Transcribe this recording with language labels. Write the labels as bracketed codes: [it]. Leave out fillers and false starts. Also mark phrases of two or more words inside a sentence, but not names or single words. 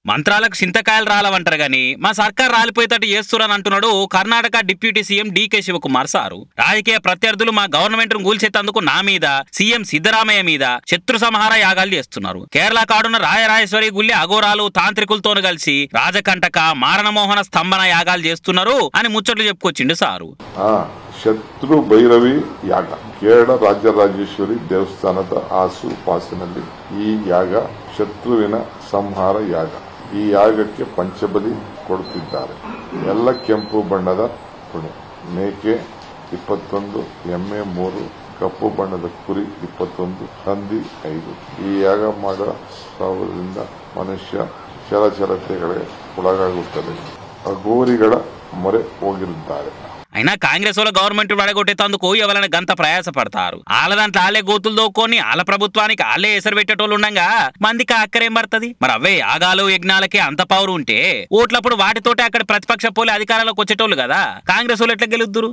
[te] మంత్రాలకు చింతకాయలు రాలవంటారు గాని మా సర్కార్ రాలిపోయేటట్టు చేస్తున్నారని అంటున్నాడు కర్ణాటక డిప్యూటీ సీఎం డీకే శివకుమార్ సారు. రాజకీయ ప్రత్యర్థులు మా గవర్నమెంట్ ను కూల్చేందుకు నా మీద సీఎం సిద్ధరామయ్య మీద శత్రు సంహార యాగాలు చేస్తున్నారు. కేరళ కాడున్న రాయరాజేశ్వరి గుళ్ళి అఘోరాలు తాంత్రికులతో కలిసి రాజకంటక మారణమోహన స్తంభన యాగాలు చేస్తున్నారు అని ముచ్చట్లు చెప్పుకొచ్చిండు సారు. [kn] ಶತ್ರು ಭೈರವಿ ಯಾಗ ಕೇರಳ ರಾಜರಾಜೇಶ್ವರಿ ದೇವಸ್ಥಾನದ ಆಸುಪಾಸಿನಲ್ಲಿ ಈ ಯಾಗ ಶತ್ರುವಿನ ಸಂಹಾರ ಯಾಗ. ಈ ಯಾಗಕ್ಕೆ ಪಂಚಬಲಿ ಕೊಡುತ್ತಿದ್ದಾರೆ. ಎಲ್ಲ ಕೆಂಪು ಬಣ್ಣದ ಕುಣಿ, ಮೇಕೆ 21, ಎಮ್ಮೆ 3, ಕಪ್ಪು ಬಣ್ಣದ ಕುರಿ 21, ಹಂದಿ 5. ಈ ಯಾಗ ಮಾಡುವುದರಿಂದ ಮನುಷ್ಯ ಚಲಚಲತೆಗಳಿಗೆ ಒಳಗಾಗುತ್ತದೆ. ಅಘೋರಿಗಳ ಮೊರೆ ಹೋಗಿರುತ್ತಾರೆ. [te] అయినా కాంగ్రెస్ వాళ్ళ గవర్నమెంట్ వడగొట్టేందుకు ఎవరైనా గంత ప్రయాసపడతారు. వాళ్ళ దాంట్లో వాళ్ళే గోతులు దోక్కొని వాళ్ళ ప్రభుత్వానికి వాళ్ళే ఎసరు పెట్టేటోళ్ళు ఉండగా మందికి అక్కరేం పడుతుంది? మరి అవే యాగాలు యజ్ఞాలకి అంత పవర్ ఉంటే ఓట్లప్పుడు వాటితోటే అక్కడ ప్రతిపక్ష పోలే అధికారంలోకి వచ్చేటోళ్ళు కదా. కాంగ్రెస్ వాళ్ళు ఎట్లా గెలుద్దురు?